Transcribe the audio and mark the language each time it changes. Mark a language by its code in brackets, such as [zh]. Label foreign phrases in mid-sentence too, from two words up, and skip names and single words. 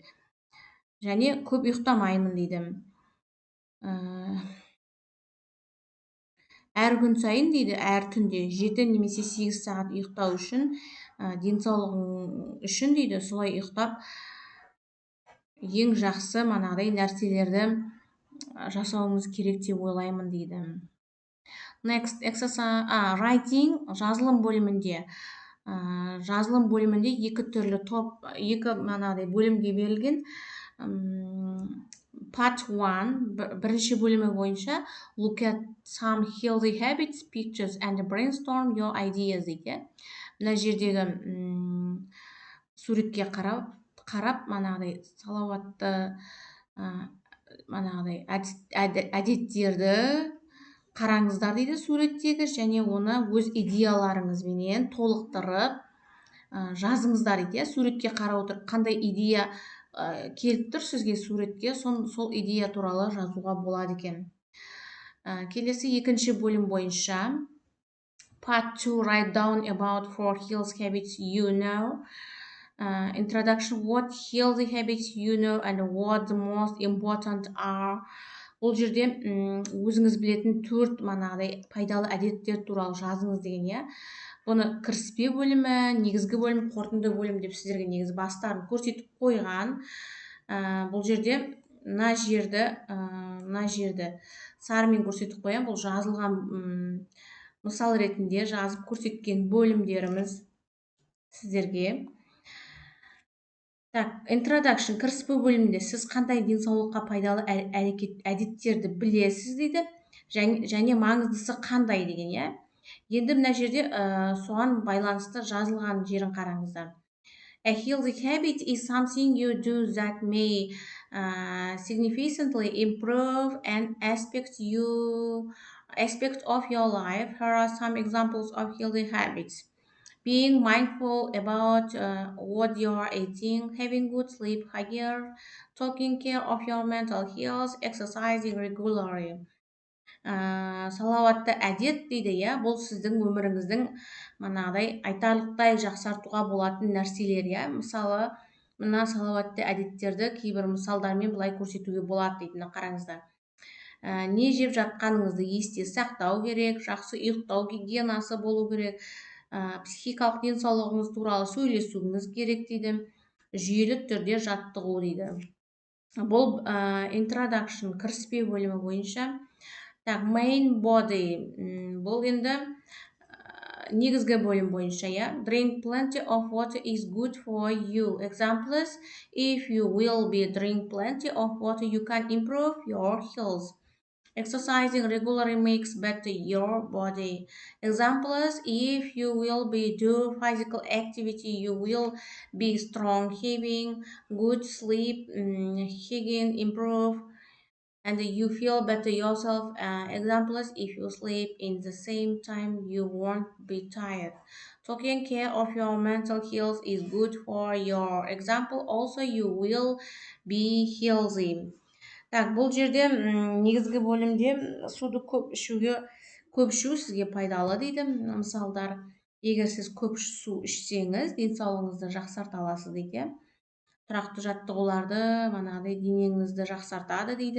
[kk] Және көп ұйықтамаймын дейді. Әр күн сайын дейді, әр түнде 7 немесе 8 сағат ұйықтау үшін, денсаулығың үшін дейді, солай ұйықтап ең жақсы нәрселерді жасауыңыз керек деп ойлаймын дейді. [en] Next exercise, writing, [kk] жазылым бөлімінде. Жазылым бөлімінде екі бөлімге берілген. [en] Part 1, [kk] бірінші бөлімі бойынша [en] look at some healthy habits, pictures and brainstorm your ideas дейді. [kk] Мына жердегі суретке қарап, салауатты әдеттерді қараңыздар дейді суреттегі, және оны өз идеяларыңызбенен толықтырып жазыңыздар дейді. Суретке қарап отырып, қандай идея келіп тұр сізге суретке, сол идея туралы жазуға болады екен. Келесі екінші бөлім бойынша [en] Part 2, write down about 4 healthy habits you know. Introduction, what healthy habits you know and what the most important are. [kk] Бұл жерде өзіңіз білетін 4 манағыдай пайдалы әдеттер туралы жазыңыз деген, иә. Бұны кіріспе бөлімі, негізгі бөлім, қорытынды бөлім деп сіздерге негізі бастарын көрсетіп қойған. Бұл жерде мына жерді сарымен көрсетіп қоям. Бұл жазылған мысал ретінде жазып көрсеткен бөлімдеріміз сіздерге. Introduction, кіріспе бөлімінде сіз қандай денсаулыққа пайдалы әдеттерді білесіз дейді, және маңыздысы қандай деген, иә. Енді мына жерде соған байланысты жазылған жерін қараңыздар. [en] A healthy habit is something you do that may significantly improve an aspect of your life. Here are some examples of healthy habits. Being mindful about what you are eating, having good sleep, hygiene, taking care of your mental health, exercising regularly. [kk] Салауатты әдет дейді, иә, бұл сіздің өміріңіздің манағыдай айтарлықтай жақсартуға болатын нәрселер, иә. Мысалы, мына салауатты әдеттерді кейбір мысалдармен былай көрсетуге болады дейді. Қараңыздар. Не жеп жатқаныңызды есте сақтау керек, жақсы ұйықтау гигиенасы болу керек, психикалық денсаулығыңыз туралы сөйлесуіңіз керек дейді, жүйелі түрде жаттығу дейді. Бұл introduction, кіріспе бөлімі бойынша. [en] Main body, [kk] бұл енді негізгі бөлім бойынша, иә. [en] Drink plenty of water is good for you. Examples, if you will be drink plenty of water, you can improve your health. Exercising regularly makes better your body. Examples, if you will be do physical activity, you will be strong. Having good sleep, hygiene improve, and you feel better yourself. Examples, if you sleep in the same time, you won't be tired. Taking care of your mental health is good for your example. Also, you will be healthy. [kk] Бұл жерде негізгі бөлімде суды көп ішу сізге пайдалы дейді. Мысалдар, егер сіз көп су ішсеңіз, денсаулығыңызды жақсарта аласыз дейді. Тұрақты жаттығуларды, манағыдай денеңізді жақсартады дейді.